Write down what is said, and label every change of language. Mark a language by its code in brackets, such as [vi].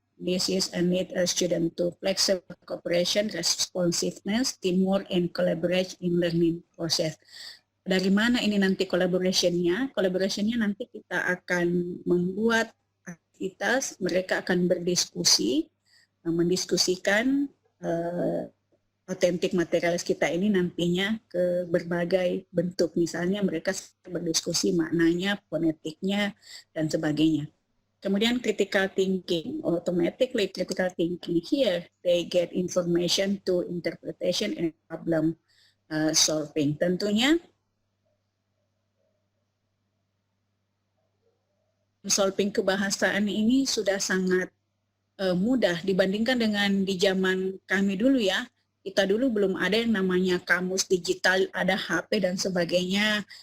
[en] This is a need a student to flexible cooperation, responsiveness, teamwork, and collaborate in learning process. [id] Dari mana ini nanti collaboration-nya? Collaboration-nya nanti kita akan membuat aktivitas, mereka akan berdiskusi, mendiskusikan authentic materials kita ini nantinya ke berbagai bentuk. Misalnya mereka berdiskusi maknanya, fonetiknya, dan sebagainya. [en] Kemudian critical thinking, automatically critical thinking here, they get information to interpretation and problem solving. [id] Tentunya solving kebahasaan ini sudah sangat mudah dibandingkan dengan di zaman kami dulu ya. Kita dulu belum ada yang namanya kamus digital, ada HP dan sebagainya.